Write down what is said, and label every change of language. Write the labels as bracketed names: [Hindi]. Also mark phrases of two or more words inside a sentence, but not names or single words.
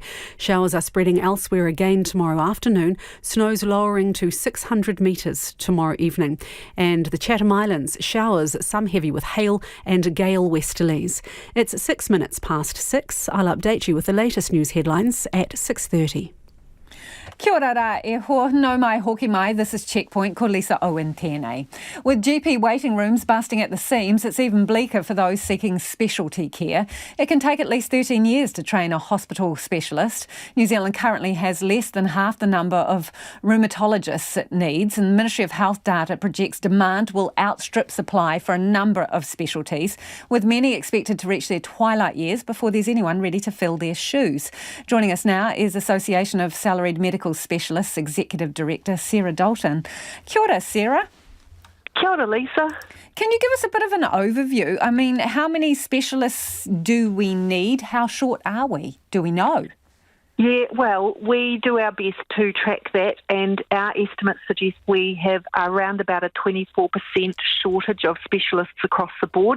[English] Showers are spreading elsewhere again tomorrow afternoon, snows lowering to 600 metres tomorrow evening. And the Chatham Islands, showers, some heavy with hail and gale westerlies. It's 6 minutes past 6. I'll update you with the latest news headlines at 6:30. [Māori] Kia ora rā e ho, no mai hoki mai, [English] this is Checkpoint, [Māori] ko Lisa Owen tēnei. [English] With GP waiting rooms busting at the seams, it's even bleaker for those seeking specialty care. It can take at least 13 years to train a hospital specialist. New Zealand currently has less than half the number of rheumatologists it needs, and the Ministry of Health data projects demand will outstrip supply for a number of specialties, with many expected to reach their twilight years before there's anyone ready to fill their shoes. Joining us now is Association of Salaried Medical Specialists Executive Director Sarah Dalton. [Māori] Kia ora, Sarah. Kia ora, Lisa. [English] Can you give us a bit of an overview? I mean, how many specialists do we need? How short are we? Do we know? Yeah, well, we do our best to track that, and our estimates suggest we have around about a 24% shortage of specialists across the board.